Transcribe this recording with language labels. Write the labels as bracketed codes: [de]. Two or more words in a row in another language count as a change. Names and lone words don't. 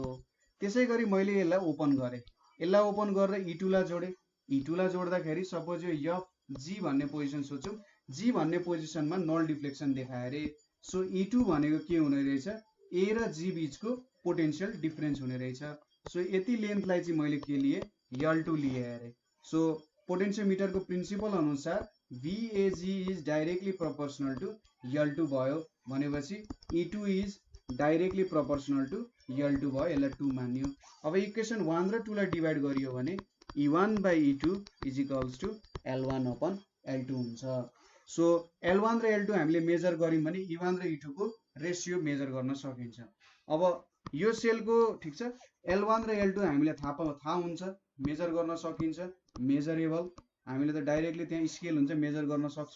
[ne] त्यसैगरी मैले यसलाई ओपन गरे। यसलाई ओपन गरेर E2 लाई जोडे। E2 लाई जोड्दाखेरि सपोज यो G भन्ने पोजिसन सोचौं, G भन्ने पोजिसनमा [en] null deflection [ne] देखायो अरे। सो E2 भनेको के हुने रहेछ, ए र जी बिचको [en] potential difference [ne] हुने रहेछ। सो यति लेन्थलाई चाहिँ मैले के लिए L2 लिए अरे। सो [en] potentiometerको principle [ne] अनुसार [en] VAG is directly proportional to L2 [ne] भयो भनेपछि [en] E2 is directly proportional to L2 [ne] भयो, यसलाई 2 मान्यो। अब इक्वेसन 1 र 2 लाई डिभाइड गरियो भने [en] E1 by E2 is equals to L1 upon L2 [ne] हुन्छ। सो L1 र L2 हामीले मेजर गर्यौं भने E1 र E2 को रेसियो मेजर गर्न सकिन्छ। अब यो सेलको ठिक छ, L1 र L2 हामीलाई थाहा हुन्छ, मेजर गर्न सकिन्छ, मेजरेबल, हामीले त डाइरेक्टली त्यहाँ स्केल हुन्छ, मेजर गर्न सक्छौं।